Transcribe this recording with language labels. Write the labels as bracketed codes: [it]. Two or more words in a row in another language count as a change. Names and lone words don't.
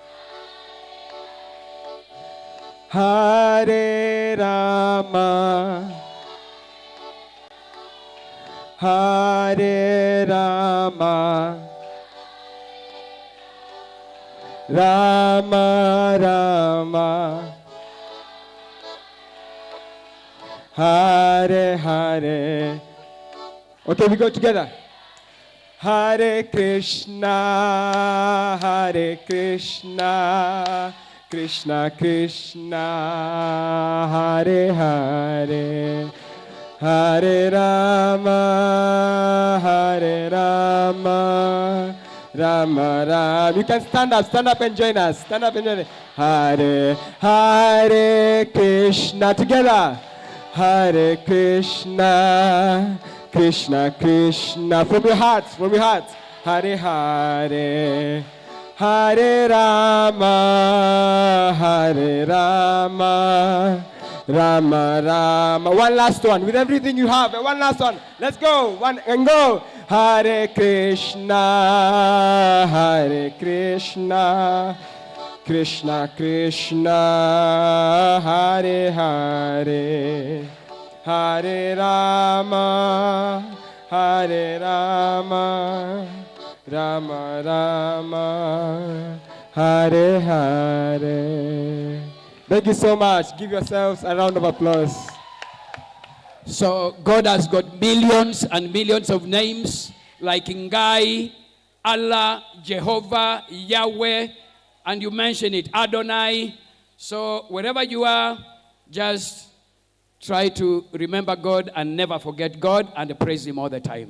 [sa] Hare Rama, Hare Rama, Rama Rama, Hare Hare. [en] Okay, we go together. [sa] Hare Krishna, Hare Krishna, Krishna Krishna, Hare Hare, Hare Rama, Hare Rama, Rama Rama. [en] You can stand up and join us. Stand up and join us. [sa] Hare, Hare Krishna. Together. Hare Krishna, Krishna Krishna. [en] From your hearts, [sa] Hare Hare, Hare Rama, Hare Rama, Rama Rama. [en] One last one with everything you have. One last one. Let's go. One and go. [sa] Hare Krishna, Hare Krishna, Krishna Krishna, Hare Hare, Hare Rama, Hare Rama, Rama Rama, Hare Hare. [en] Thank you so much. Give yourselves a round of applause. So God has got millions and millions of names like Ngai, Allah, Jehovah, Yahweh, and you mention it, Adonai. So wherever you are, just try to remember God and never forget God and praise Him all the time.